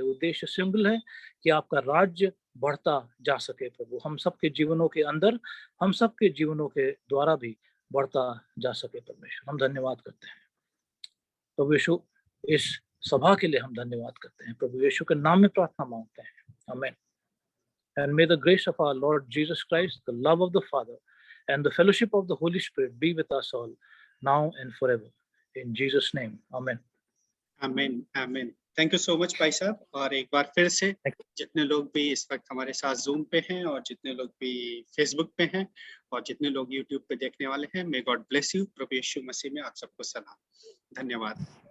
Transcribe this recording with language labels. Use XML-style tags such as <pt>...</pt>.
<hi>उद्देश्य सिंगल है कि आपका राज्य बढ़ता जा सके प्रभु, हम सबके जीवनों के अंदर, हम सबके जीवनों के द्वारा भी बढ़ता जा सके परमेश्वर। हम धन्यवाद करते हैं प्रभु यीशु, इस सभा के लिए हम धन्यवाद करते हैं प्रभु यीशु के नाम में प्रार्थना मांगते हैं, आमीन।</hi> <en>And may the grace of our Lord Jesus Christ, the love of the Father, and the fellowship of the Holy Spirit be with us all, now and forever. In Jesus' name, Amen. Amen, Amen. Thank you so much भाई साहब।</en> <hi>और एक बार फिर से जितने लोग भी इस वक्त हमारे साथ जूम पे हैं, और जितने लोग भी फेसबुक पे हैं, और जितने लोग यूट्यूब पे देखने वाले हैं,</hi> <en>May God bless you.</en> <hi>प्रभु यीशु मसीह में आप सबको सलाम, धन्यवाद।</hi>